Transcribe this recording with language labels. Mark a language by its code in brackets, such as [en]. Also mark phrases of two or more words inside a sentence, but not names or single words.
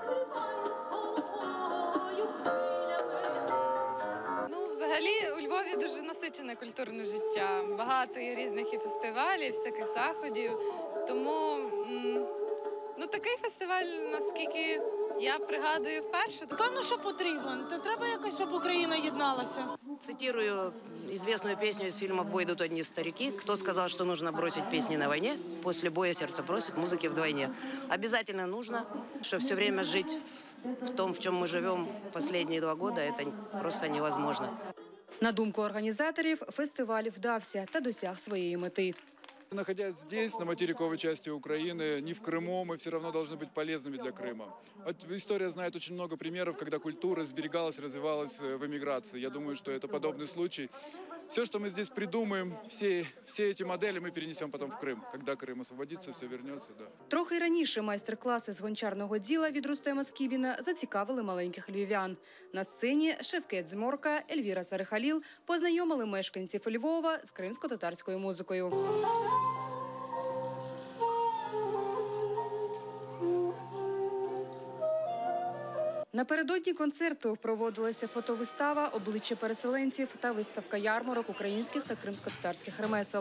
[uk] Взагалі у Львові дуже дуже насичене культурне життя. Багато є різних і фестивалів, всяких заходів. Тому такий фестиваль, наскільки я пригадую, вперше. Певно, що потрібно. То треба якось, щоб Україна єдналася. [ru] Цитирую известную песню из фильма «В бой идут одни старики». Кто сказал, что нужно бросить песни на войне? После боя сердце просит музыки вдвойне. Обязательно нужно, что все время жить в том, в чем мы живем последние 2 года, это просто невозможно. [uk] На думку організаторів, фестиваль вдався та досяг своєї мети. [ru] Находясь здесь, на материковой части Украины, не в Крыму, мы все равно должны быть полезными для Крыма. История знает очень много примеров, когда культура сберегалась, развивалась в эмиграции. Я думаю, что это подобный случай. Все, что мы здесь придумаем, все эти модели мы перенесем потом в Крым. Когда Крым освободится, все вернется. Да. [uk] Трохи раніше майстер-класи з гончарного діла від Рустема Скібіна зацікавили маленьких львів'ян. На сцені Шевкет Зморка, Ельвіра Сарихаліл познайомили мешканців Львова з кримсько-татарською музикою. Напередодні концерту проводилася фотовистава «Обличчя переселенців» та виставка ярмарок українських та кримсько-татарських ремесел.